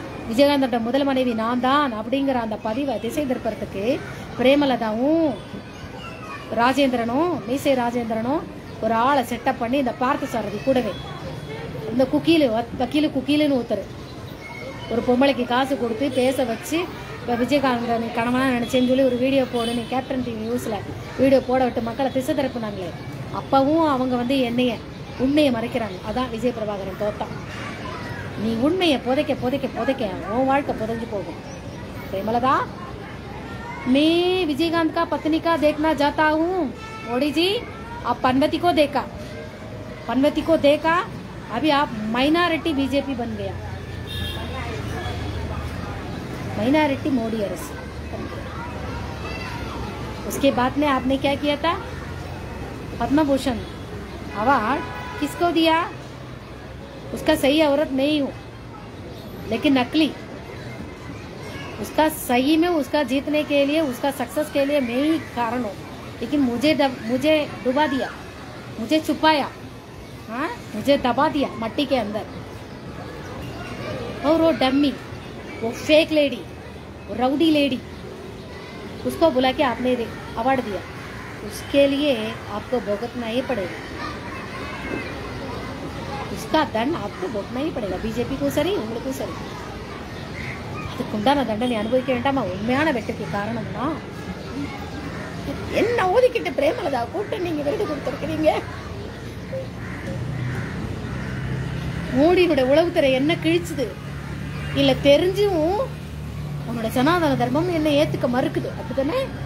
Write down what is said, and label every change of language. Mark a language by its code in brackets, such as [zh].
[ta] விஜயகாந்தோட முதல் மனைவி நான் தான் அப்படிங்கிற அந்த பதிவை திசை திருப்பறதுக்கு பிரேமலதாவும் ராஜேந்திரனும் மீசை ராஜேந்திரனும் ஒரு ஆளை செட்டப் பண்ணி இந்த பார்த்து சாரதி கூடவே இந்த குக்கீலுன்னு ஒருத்தர் ஒரு பொம்பளைக்கு காசு கொடுத்து பேச வச்சு, இப்போ விஜயகாந்த் நீ கணவனாக நினச்சேன்னு சொல்லி ஒரு வீடியோ போடு, நீ கேப்டன் டிவி நியூஸில் வீடியோ போட விட்டு மக்களை திசை திருப்பினாங்களே, அப்பவும் அவங்க வந்து உண்மையை மறைக்கிறாங்க. அதான் விஜய் பிரபாகரன் தோத்தான். நீ உண்மையை புதைக்க புதைக்க புதைக்க உன் வாழ்க்கை புதைஞ்சு போகும். [hi] பிரேமலதா, मैं विजयकांत का पत्नी का देखना चाहता हूँ। मोदी जी, आप पनवती को देखा, अभी आप माइनॉरिटी बीजेपी बन गया, माइनॉरिटी मोदी अरस। उसके बाद में आपने क्या किया था? पद्म भूषण अवार्ड किसको दिया? उसका सही औरत नहीं हूँ, लेकिन नकली उसका सही में उसका जीतने के लिए, उसका सक्सेस के लिए मैं ही कारण हूँ, लेकिन मुझे डुबा दिया, मुझे छुपाया, हाँ, मुझे दबा दिया मट्टी के अंदर। और वो डम्मी, वो फेक लेडी, वो राउडी लेडी, उसको बुला के आपने अवार्ड दिया, उसके लिए आपको भुगतना ही पड़ेगा, उसका दंड आपको भुगतना ही पड़ेगा। [ta] बीजेपी को सरी, उंगलुக்கும் சரி, அதுக்குண்டான தண்டனை அனுபவிக்க வேண்டாமா? உண்மையான வெற்றிக்கு காரணம்னா என்ன ஓதிக்கிட்டு பிரேமலதா கூப்பிட்டு நீங்க விருது கொடுத்துருக்கீங்க. மோடியினுடைய உளவுத்துறை என்ன கிழிச்சுது இல்ல தெரிஞ்சும் உன்னோட சனாதன தர்மம் என்ன ஏத்துக்க மறுக்குது, அப்படித்தானே?